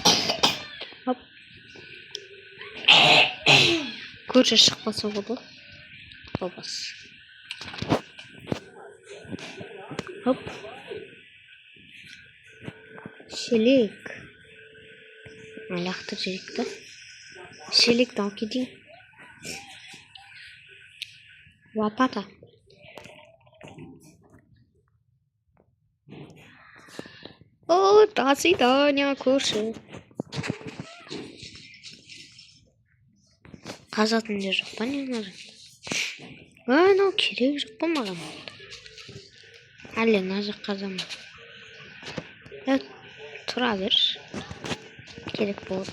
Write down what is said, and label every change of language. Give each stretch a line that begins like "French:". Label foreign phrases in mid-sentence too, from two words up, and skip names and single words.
Kazakh: Хоп. Көрші шықпаса болды. Болбас. Хоп. Шелек. Аяқты жеректі. Шелекті алып кетейін.
Russian: Лопата. О, до свидания,
Kazakh: көрші. Қазатын жер жоқ па не мына? Анау керек жоқ па маған? Әлі мына жақ қазамын. Тұра бер. Керек болады.